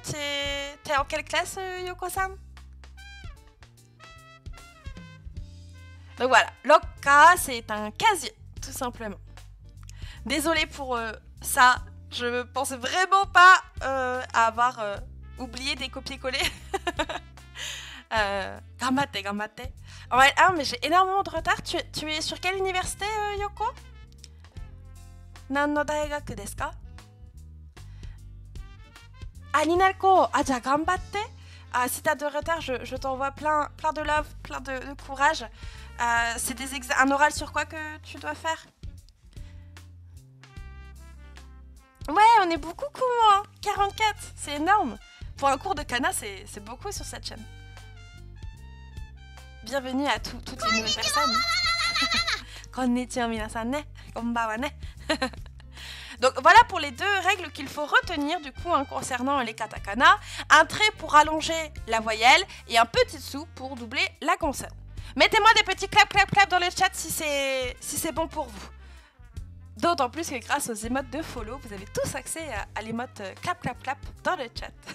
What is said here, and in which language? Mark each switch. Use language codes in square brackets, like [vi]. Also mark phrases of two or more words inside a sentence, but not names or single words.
[fr] T'es en quelle classe, Yoko-san? Donc voilà, Lokka, c'est un casier, tout simplement. Désolée pour ça, je pense vraiment pas à avoir oublié des copier-coller. [ja] 頑張って、頑張って. [fr] Ouais, ah, mais j'ai énormément de retard. Tu es sur quelle université, Yoko? [ja] 何の大学ですか? Ah, Ninalko. ああ、じゃ、頑張って. [fr] Ah, si t'as de retard, je t'envoie plein de love, plein de courage. C'est un oral sur quoi que tu dois faire? Ouais, on est beaucoup, hein. 44, c'est énorme. Pour un cours de kana, c'est beaucoup sur cette chaîne. Bienvenue à toutes les nouvelles personnes. [ja] こんにちは皆さんね. こんばんはね. [fr] Donc voilà pour les deux règles qu'il faut retenir du coup hein, concernant les katakana. Un trait pour allonger la voyelle et un petit sou pour doubler la consonne. Mettez-moi des petits clap dans le chat si c'est bon pour vous. D'autant plus que grâce aux émotes de follow, vous avez tous accès à l'émote clap dans le chat.